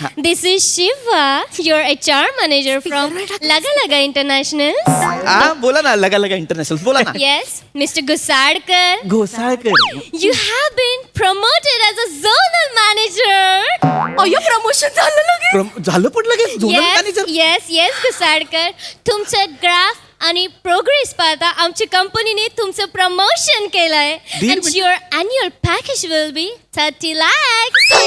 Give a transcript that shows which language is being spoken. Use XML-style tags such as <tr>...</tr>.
<en>This is Shiva, your HR manager from Laga Laga International.</en> <mr>हा बोला ना लगा लगा इंटरनॅशनल बोला ना</mr> <en>Yes, Mr. Gusadkar.</en> <mr>Ghosalkar</mr> <en>You have been promoted as a zonal manager.</en> <mr>अय्यो प्रमोशन झालं लगेच. झालं पण लगेच झोनल मॅनेजर</mr> <en>Yes, Gusadkar.</en> <mr>तुमचं ग्राफ आणि प्रोग्रेस पाहता आमच्या कंपनीने तुमचं प्रमोशन केलंय.</mr> <en>And your annual package will be 30 lakhs.</en>